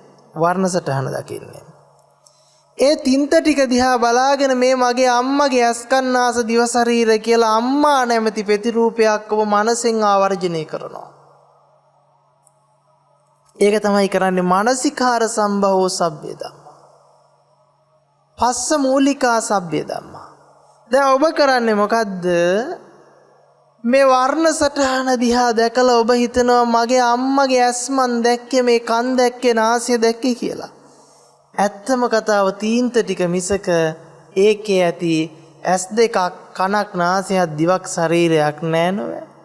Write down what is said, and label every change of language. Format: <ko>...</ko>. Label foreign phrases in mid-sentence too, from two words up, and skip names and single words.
<si>වර්ණ සටහන දකින්නේ. ඒ තින්ත ටික දිහා බලාගෙන මේ මගේ අම්මගේ ඇස් කන් නාසය දිව ශරීර කියලා අම්මා නැමැති ප්‍රතිරූපයක් ඔබ මනසෙන් ආවර්ජනය කරනවා. ඒක තමයි කරන්නේ</si> <pi>මානසිකාර සම්භවෝ සබ්බේ ධම්මා. පස්ස මූලිකා සබ්බේ ධම්මා.</pi> <si>දැන් ඔබ කරන්නේ මොකද්ද? මේ වර්ණ සටහන දිහා දැකලා ඔබ හිතනවා මගේ අම්මගේ ඇස් මන් දැක්කේ, මේ කන් දැක්කේ, නාසය දැක්කේ කියලා. ඇත්තම කතාව තීන්ත ටික මිසක ඒකේ ඇති ඇස් දෙකක්, කනක්, නාසයක්, දිවක්, ශරීරයක් නෑ නෝවේ.</si>